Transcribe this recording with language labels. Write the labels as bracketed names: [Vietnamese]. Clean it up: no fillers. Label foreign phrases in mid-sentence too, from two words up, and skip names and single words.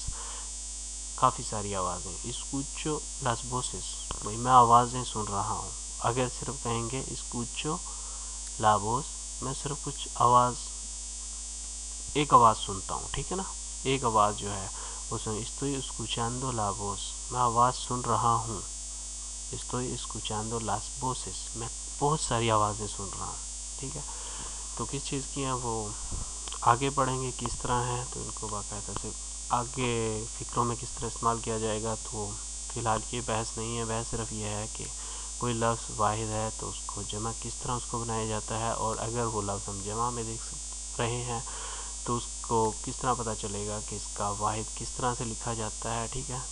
[Urdu] کافی ساری آوازیں، [Spanish] escucho las voces, [Urdu] بھائی میں آوازیں سن رہا ہوں۔ اگر صرف کہیں گے [Spanish] escucho la voz, [Urdu] میں صرف کچھ آواز، ایک آواز سنتا ہوں، ٹھیک ہے نا، ایک آواز جو ہے وہ سن، [Spanish] estoy escuchando la voz، [Urdu] میں آواز سن رہا ہوں، [Spanish] estoy escuchando las voces، [Urdu] میں بہت ساری آوازیں سن رہا ہوں، ٹھیک ہے۔ تو کس چیز کی ہیں وہ آگے پڑھیں گے کس طرح ہیں، تو ان کو باقاعدہ سے آگے فکروں میں کس طرح استعمال کیا جائے گا، تو فی الحال کی بحث نہیں ہے، بحث صرف یہ ہے کہ کوئی لفظ واحد ہے تو اس کو جمع کس طرح اس کو بنایا جاتا ہے، اور اگر وہ لفظ ہم جمع میں دیکھ رہے ہیں تو اس کو کس طرح پتہ چلے گا کہ اس کا واحد کس طرح سے لکھا جاتا ہے، ٹھیک ہے۔